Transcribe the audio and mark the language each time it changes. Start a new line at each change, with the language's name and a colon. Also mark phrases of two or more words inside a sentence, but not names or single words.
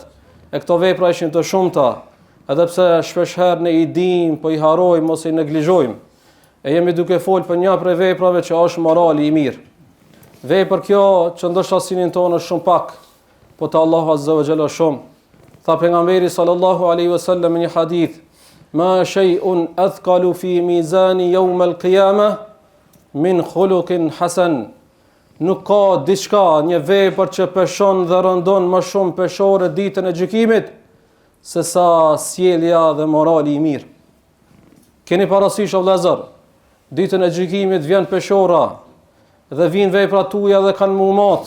Albanian: E këto vepra ishin të shumta, edhe pse shpesh herë ne i dim, po i harrojmë ose i neglizhojmë. E jemi duke fol për një prej veprave që është morali i mirë. Vepër kjo që ndoshta sinin tonë është shumë pak, po te Allahu
Arabic: عز وجل
Albanian: shumë. Tha pejgamberi
Arabic: صلى الله عليه وسلم
Albanian: në një hadith:
Arabic: "ما شيء أثقل في ميزان يوم القيامة من خلق حسن."
Albanian: Nuk ka diçka, një vepër që peshon dhe rëndon më shumë peshore ditën e gjykimit se sa sjellja dhe morali i mirë. Keni parasysh o vëllezër, ditën e gjykimit vjen peshora dhe vijnë veprat tuaja dhe kanë mumat.